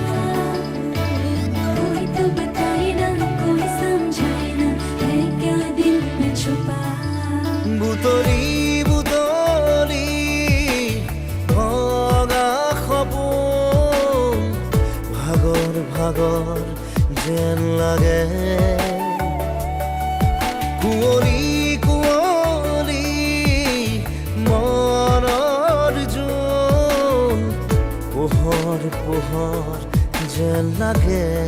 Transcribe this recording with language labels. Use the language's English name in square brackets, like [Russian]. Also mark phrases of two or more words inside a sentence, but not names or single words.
[Hindi] कोई तो बताए ना कोई समझाए ना है क्या दिल में छुपा [Assamese] বুতলি বুতলি ভগা সপোন ভাগৰ ভাগৰ যেন লাগে কুঁৱলী কুঁৱলী মনৰ জোন পোহৰ পোহৰ যেন লাগে